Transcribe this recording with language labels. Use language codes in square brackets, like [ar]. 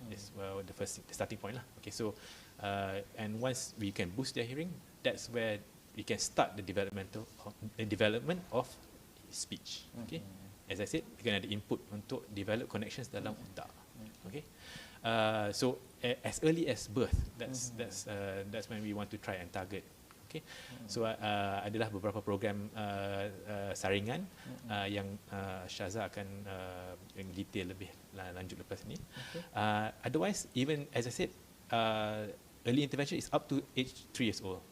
[en] It's the starting point lah. Okay, so and once we can boost their hearing, that's where we can start the development of speech. Okay, as I said, we can [ms] ada [en] input [ms] untuk [en] develop connections [ms] dalam otak. [en] Okay, so as early as birth, that's when we want to try and target. [ms] Okay, so adalah beberapa program saringan yang Syaza akan detail lebih lanjut lepas ni. [en] Otherwise, even as I said, early intervention is up to age 3 years old.